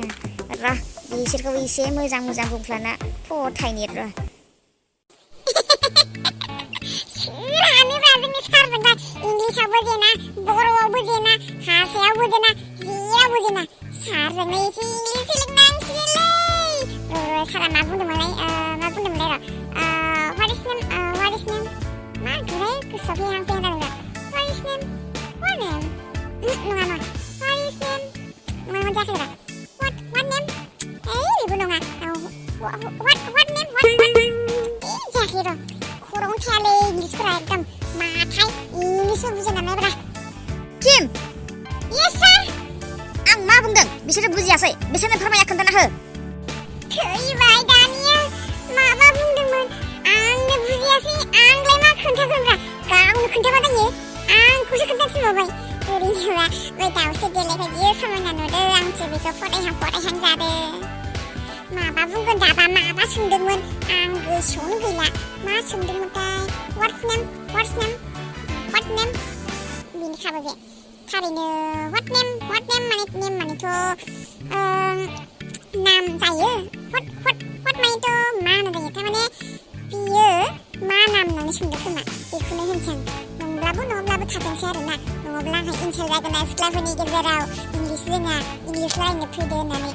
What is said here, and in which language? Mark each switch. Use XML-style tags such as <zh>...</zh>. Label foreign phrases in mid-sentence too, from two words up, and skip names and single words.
<brx>र' बिसोरखौ एसे मोजां बुंफ्लाना फथायनि र'। सोरानोब्रा जोंनि सारजोंबा इंलिसावबो जेना बर'आवबो जेना हारसायावबो जेना जेरावबो जेना सारजोंनो एसे इंलिस सोलोंनांसिगोनलै। सारा मा बुंदोंमोनलाय र'</brx> <en>what is name</en> <brx>मा होनखोलै गोसोआव फैहां जादों र'।</brx> <en>what is name</en> <brx>नङा</brx> <en>what is name</en> <brx>नङा जायाखै र'।</brx> <en>what name</en> <brx>बेबो नङा</brx> <en>what name</en> <brx>जायाखै र'। खर'आवनो थायालै इंलिसफोरा एकदम माथाय इंलिसबो बुजिना नायब्रा। किम</brx> <en>yes sir.</en> <brx>आं मा बुंदों बिसोरो बुजियासै बिसोरनो फोरमायना खोन्थाना हो। थैबाय दानिया माबा बुंदोंमोन आंनो बुजियासै आंलाय मा खोन्थागोनब्रा गावनो खोन्थाबा जायो आंखौसो खोन्थाफिनबावबाय। ओरैनोबा बै दाउस्रि देलायखौ जि समायना नुदों आंसो बेखौ फरायहां जादों। माबा बुंगोन दाबा माबा सोंदोंमोन आं गोसोआवनो गैला मा सोंदोंमोनथाय।</brx> <en>what name</en> <brx>बिनिखाबो बे थारैनो</brx> <en>what name</en> <brx>मानेथ' नाम जायो। what मानेथ' मा होनो जायो थारमाने बियो मा नाम होननानै सोंदों खोमा बेखौनो होनसै आं। नङाब्लाबो थाथोंसै आरोना नङाब्ला आंहा इनसाल जागोन ना सिख्लाफोरनि गेजेराव इंलिस रोङा इंलिस रायनो फैदो होननानै।</brx>